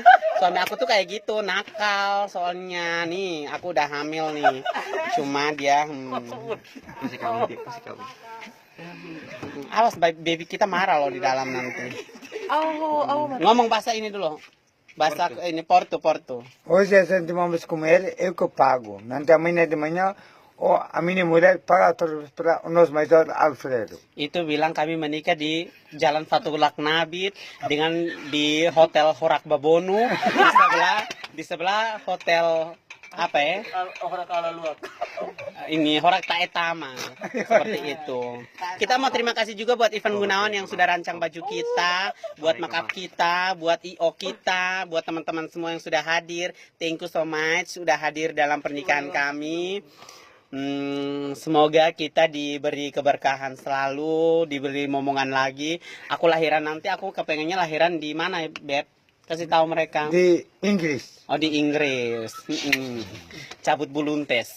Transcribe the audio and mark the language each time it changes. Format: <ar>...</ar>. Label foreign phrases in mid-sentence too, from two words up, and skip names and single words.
<id>Suami aku tuh kayak gitu, nakal soalnya. Nih, aku udah hamil nih. Cuma dia Kasih kamu, kasih kamu. awas baby kita marah loh di dalam nanti. Ngomong bahasa ini dulu. Bahasa ini Porto.</id> <pt>Hoje a gente vamos comer, eu que pago. Nanti amanhã de manhã, a minha mulher paga para o nosso major Alfredo.</pt> <id>Itu bilang kami menikah di Jalan Fatulak Nabit dengan di Hotel Horak Babonu di sebelah hotel apa ya? Ini Horak Taetama seperti itu. Kita mau terima kasih juga buat Ivan Gunawan yang sudah rancang baju kita, buat makeup kita, buat IO kita, buat teman-teman semua yang sudah hadir.</id> <en>Thank you so much</en> <id>sudah hadir dalam pernikahan kami. Semoga kita diberi keberkahan selalu, diberi momongan lagi. Aku lahiran nanti, aku kepengennya lahiran di mana, Beb? Kasih tahu mereka. Di Inggris. Oh, di Inggris. Cabut buluntes.</id>